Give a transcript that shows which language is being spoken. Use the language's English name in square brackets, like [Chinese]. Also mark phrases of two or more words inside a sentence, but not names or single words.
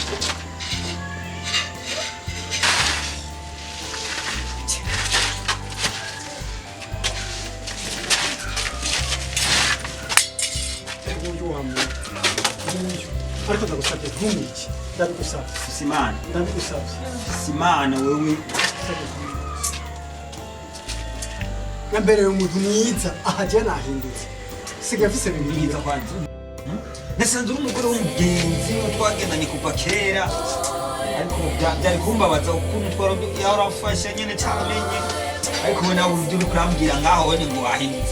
[Rundi] ariko ndagusabye ntumwice ndabigusabye simana ndabigusabye simana wewe nambereye umuntu mwiza aha je nahindutse sigaye mfise bibiliya kwanza nasanze uri umugore w'umugenzi twagendanye kuva kera ariko byari kumbabaza ukuntu twarafasha nyene cyamenye ariko we nawe uri kurambwira ngaho we ngo wahindutse